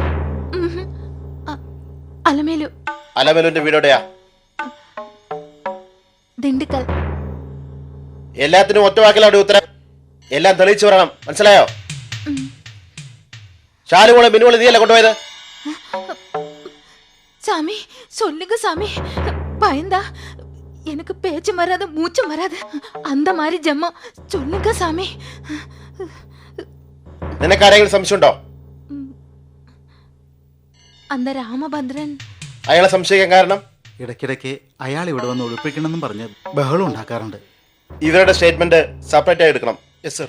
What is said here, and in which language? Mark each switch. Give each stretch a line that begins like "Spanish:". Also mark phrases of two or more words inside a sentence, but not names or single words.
Malayalam: അലമേലു. അലമേലുവിന്റെ വീടെവിടെയാ? ദിണ്ടുക്കൽ. എല്ലാത്തിനും ഒറ്റ വാക്കിലാണ് ഉത്തരം. എല്ലാം തെളിയിച്ചു പറയണം, മനസ്സിലായോ? ശാലുമോളെ മിനുമോളെ നീയല്ലേ കൊണ്ടുപോയത്?
Tamil: சாமி சொல்லுங்க சாமி, பயந்தா எனக்கு பேச்சும் வராது மூச்சும் வராது, அந்த மாதிரி ஜம்மம். சொல்லுங்க சாமி.
Malayalam: നിനക്ക് ആരെങ്കിലും സംശയമുണ്ടോ?
Tamil: அந்த രാമഭദ്രൻ.
Malayalam: അയാളെ സംശയിക്കാൻ കാരണം? ഇടയ്ക്കിടയ്ക്ക് അയാൾ ഇവിടെ വന്ന് ഒളിപ്പിക്കണമെന്നും പറഞ്ഞ് ബഹളം ഉണ്ടാക്കാറുണ്ട്. ഇവരുടെ സ്റ്റേറ്റ്മെന്റ് സെപ്പറേറ്റ് ആയി എടുക്കണം. യെസ് സർ.